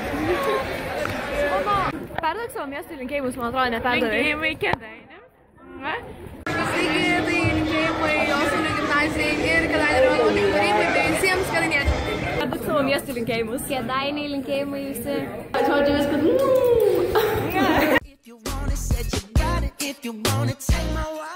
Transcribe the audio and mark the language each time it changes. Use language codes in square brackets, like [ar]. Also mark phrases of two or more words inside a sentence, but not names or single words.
[lt] Perduok savo miestui linkėjimus, man atrodo, neperdavai. Linkėjimai Kėdainiams. Sveiki, tai linkėjimai Josunio gimnazijai ir Kėdainių rajono kūrybai, tai visiems kėdainiečiams. Perduok savo miestui linkėjimus. Kėdainiai linkėjimai visi. Žodžiu viskas. [en] If you want it, said you got it. If you want it, take my